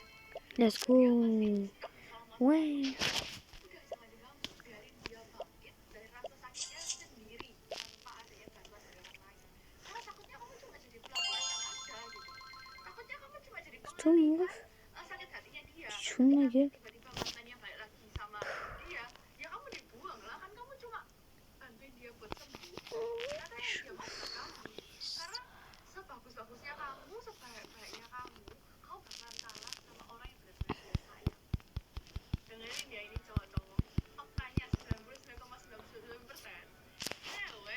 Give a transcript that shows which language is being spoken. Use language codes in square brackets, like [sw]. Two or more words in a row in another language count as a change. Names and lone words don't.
[en] Let's go. [fr] Ouais. [id] udah jangan diganggu, biarin dia bangkit dari rasa sakitnya sendiri tanpa adanya bantuan dari orang lain. Karena takutnya kamu cuma jadi pelampiasan aja gitu, takutnya kamu cuma jadi pengalihan sakit hatinya dia. [fr] Chou ma gueule. [id] Tiba-tiba mantannya balik lagi sama dia, ya kamu dibuang lah, kan kamu cuma bantuin dia buat sembuh. Ternyata yang dia mau bukan kamu. Karena sebagus-bagusnya kamu, sebaik-baiknya kamu, kau bakalan kalah sama orang yang benar-benar dia sayang. Dengerin ya ini cowok-cowok, faktanya 99,99% cewek